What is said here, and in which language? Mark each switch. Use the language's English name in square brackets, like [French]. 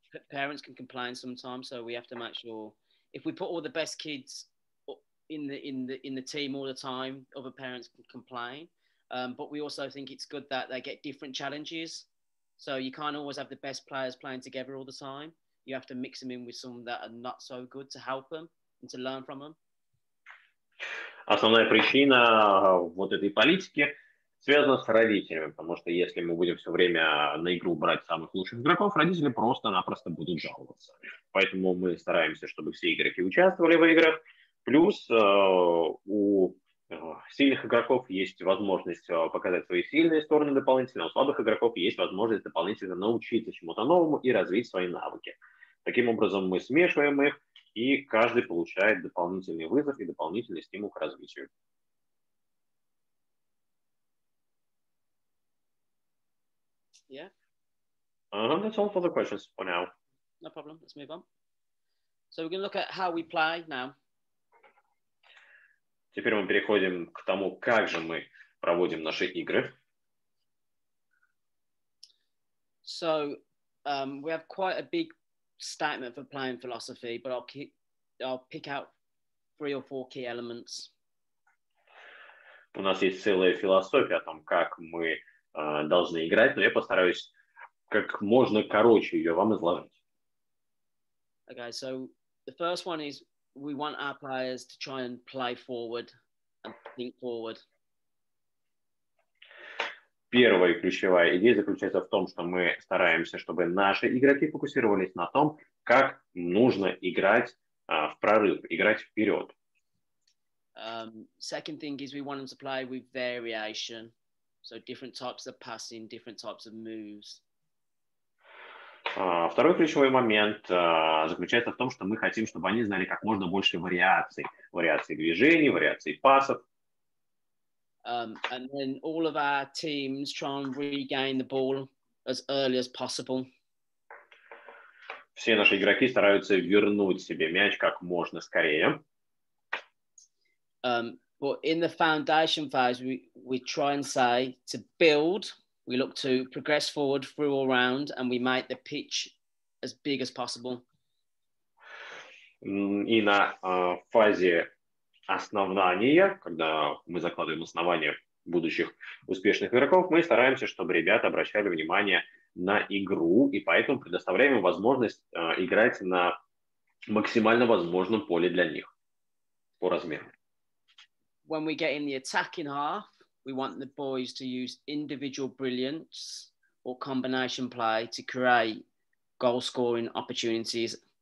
[English] Parents can complain sometimes, so we have to make sure if we put all the best kids in the team all the time, other parents can complain. But we also think it's good that they get different challenges. So you can't always have the best players playing together all the time. You have to mix them in with some that are not so good to help them and to learn from them. [Russian] Основная причина вот этой политики связана с родителями, потому что если мы будем все время на игру брать самых лучших игроков, родители просто-напросто будут жаловаться. Поэтому мы стараемся, чтобы все игроки участвовали в играх. Плюс у сильных игроков есть возможность показать свои сильные стороны дополнительно, у слабых игроков есть возможность дополнительно научиться чему-то новому и развить свои навыки. Таким образом мы смешиваем их, и каждый получает дополнительный вызов и дополнительный стимул к развитию. [English] Yeah. That's all for the questions for now. No problem. Let's move on. So we're going to look at how we play now. [Russian] Теперь мы переходим к тому, как же мы проводим наши игры. [English] So we have quite a big statement for playing philosophy, but I'll pick out 3 or 4 key elements. [Russian] У нас есть целая философия о том, как мы должны играть, но я постараюсь как можно короче ее вам изложить. [English] Okay, so the first one is we want our players to try and play forward and think forward. [Russian] Первая и ключевая идея заключается в том, что мы стараемся, чтобы наши игроки фокусировались на том, как нужно играть в прорыв, играть вперед. [English] Second thing is we want them to play with variation, so different types of passing, different types of moves. [Russian] Второй ключевой момент заключается в том, что мы хотим, чтобы они знали как можно больше вариаций. Вариаций движений, вариаций пасов. [English] And then all of our teams try and regain the ball as early as possible. [Russian] Все наши игроки стараются вернуть себе мяч как можно скорее. [English] But in the foundation phase, we try and say to build, we look to progress forward through all round and we make the pitch as big as possible. [Russian] И на фазе основания, когда мы закладываем основания будущих успешных игроков, мы стараемся, чтобы ребята обращали внимание на игру, и поэтому предоставляем им возможность играть на максимально возможном поле для них по размеру. [English] When we get in the attacking half, we want the boys to use individual brilliance or combination play to create goal-scoring opportunities.